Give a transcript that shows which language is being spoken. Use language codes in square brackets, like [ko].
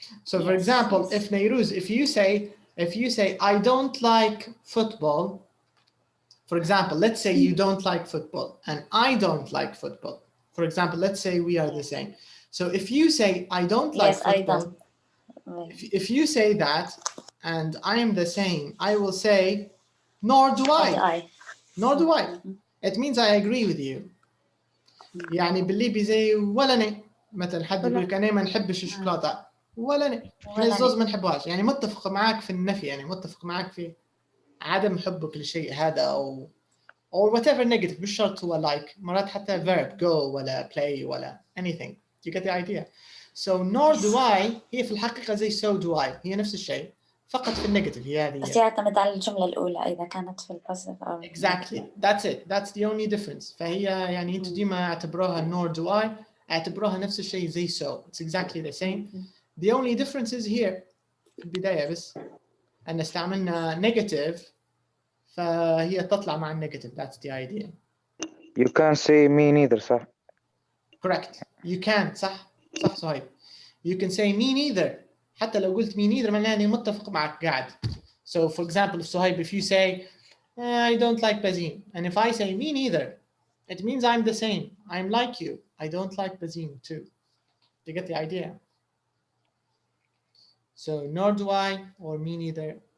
[en] So for example, if Neyrouz, if you say I don't like football, for example, let's say you don't like football and I don't like football. For example, let's say we are the same. So if you say I don't like football, if you say that and I am the same, I will say nor do I. Nor do I. It means I agree with you. [ar] يعني باللي بزي ولا أنا مثلا حد يقول لك أنا ما نحبش الشوكولاتة ولا أنا إحنا الزوز ما نحبهاش يعني متفق معك في النفي يعني متفق معك في عدم حبك للشيء هذا أو [en] or whatever [ar] negative مش شرط هو like مرات حتى verb go ولا play ولا anything. [en] Do you get the idea? [ar] So [en] nor do I [ar] هي في الحقيقة زي [en] so do I [ar] هي نفس الشيء فقط في النيجاتيف هي هذه. بس يعتمد على الجملة الأولى إذا كانت في البوزيتيف أو [en] exactly that's it, that's the only difference. [ar] فهي يعني أنتوا ديما اعتبروها [en] nor do I [ar] اعتبروها نفس الشيء زي [en] so, it's exactly the same. The only difference is here [ar] في البداية بس أن استعملنا negative فهي تطلع مع النيجاتيف. [en] That's the idea. You can't say me neither, صح? Correct. You can. صح صهيب. You can say me neither. [ar] حتى لو قلت [en] me neither [ar] معناه أني متفق معك قاعد. [en] So for example, if you say I don't like Bazin, and if I say me neither, it means I'm the same. I'm like you. I don't like Bazin too. You get the idea? So nor do I or me neither.